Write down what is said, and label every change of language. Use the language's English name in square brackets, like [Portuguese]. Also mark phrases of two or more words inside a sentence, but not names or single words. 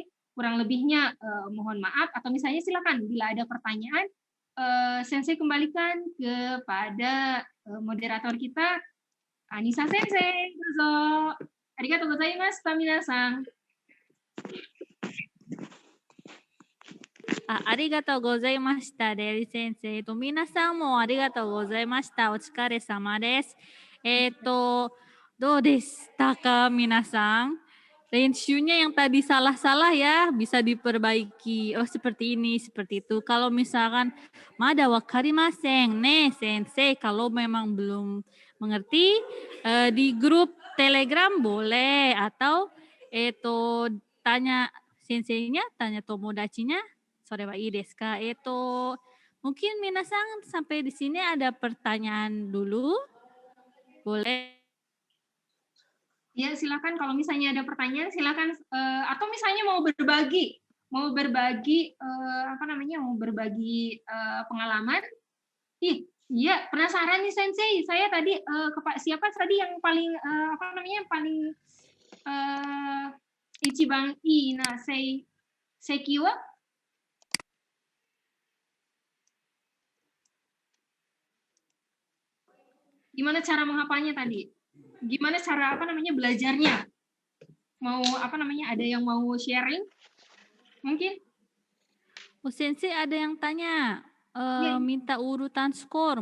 [Indonesian] Kurang lebihnya mohon maaf. Atau misalnya silakan, bila ada pertanyaan, Sensei kembalikan kepada moderator kita, Anissa Sensei. Dozo. [Japanese] ありがとうございます、皆さん. ありがとうございました、デリ先生。皆さんもありがとうございました。お疲れ様です。どうでしたか、皆さん ？ [Indonesian] Rensunya yang tadi salah-salah ya, bisa diperbaiki. Oh, seperti ini, seperti itu. Kalau misalkan, [Japanese] まだわかりません、ね、先生. [Indonesian] Kalau memang belum mengerti, di grup Telegram boleh. Atau, tanya senseinya, tanya tomodachinya. [Japanese] それはいいですか? [Indonesian] Mungkin minasan sampai di sini ada pertanyaan dulu. Boleh. Ya, silakan kalau misalnya ada pertanyaan silakan atau misalnya mau berbagi pengalaman. Iya, penasaran nih Sensei. Saya tadi siapa tadi yang paling [Japanese] 一番いいなせいきは? [Indonesian] Gimana cara menghafalnya tadi? Gimana cara belajarnya? Mau ada yang mau sharing? Mungkin? Oh, Sensei ada yang tanya minta urutan skor.